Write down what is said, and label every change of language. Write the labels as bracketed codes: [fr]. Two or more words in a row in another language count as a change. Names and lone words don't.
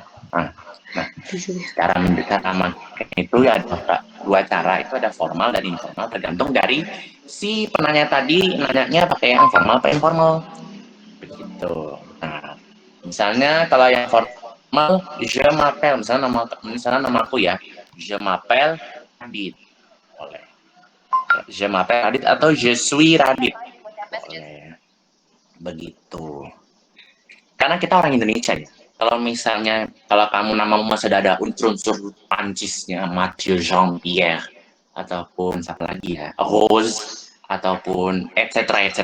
[id] Nah, di situ. cara mendekat nama itu ya ada dua cara, itu ada formal dan informal, tergantung dari si penanya tadi nanyanya pakai yang formal atau informal. Begitu. Nah, misalnya kalau yang formal, [fr] je m'appelle, [id] misalnya namaku ya, [fr] je m'appelle Radit. Boleh. Je m'appelle Radit atau je suis Radit. [id] Boleh. Begitu. Karena kita orang Indonesia ya. Kalau misalnya, kalau kamu namamu masih ada unsur-unsur Prancisnya, Mathieu, Jean-Pierre, ataupun siapa lagi ya, Rose, ataupun etc.